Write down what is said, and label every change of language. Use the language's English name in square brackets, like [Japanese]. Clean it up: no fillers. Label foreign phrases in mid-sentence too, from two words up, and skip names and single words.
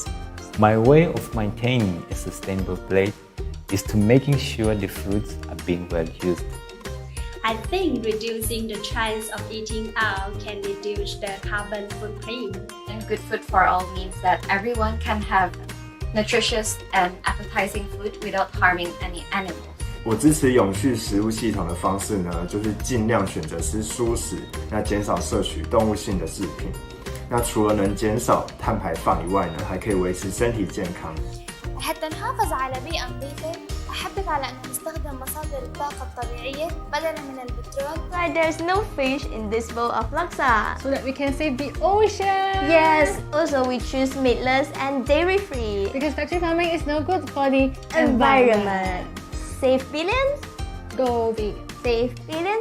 [English] My way of maintaining a sustainable plate is to making sure the foods are being well used. I think reducing the chance of eating out can reduce the carbon footprint. And good food for all means that everyone can have nutritious and appetizing food without harming any animals. [Chinese] 我支持永续食物系统的方式呢，就是尽量选择吃蔬食，那减少摄取动物性的制品。那除了能减少碳排放以外呢，还可以维持身体健康。 [Arabic] حتى نحافظ على بيئة نظيفة، أحبك على أن نستخدم مصادر الطاقة الطبيعية بدلاً من البترول. [English] Why there's no fish in this bowl of laksa? So that we can save the ocean. Yes, also we choose meatless and dairy-free. Because factory farming is no good for the environment. Save billions? Go vegan. Save billions?